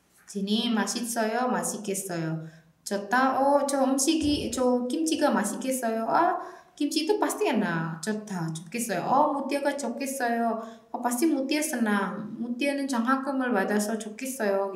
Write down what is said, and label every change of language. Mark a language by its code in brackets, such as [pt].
[ko] Sini 맛있어요, 맛있겠어요. 좋다, 저 음식이, 저 김치가 맛있겠어요. [id] 김치 itu pasti enak. [ko] 좋다, 좋겠어요. 무티아가 좋겠어요. [id] pasti 무티아 senang. [ko] 무티아는 장학금을 받아서 좋겠어요.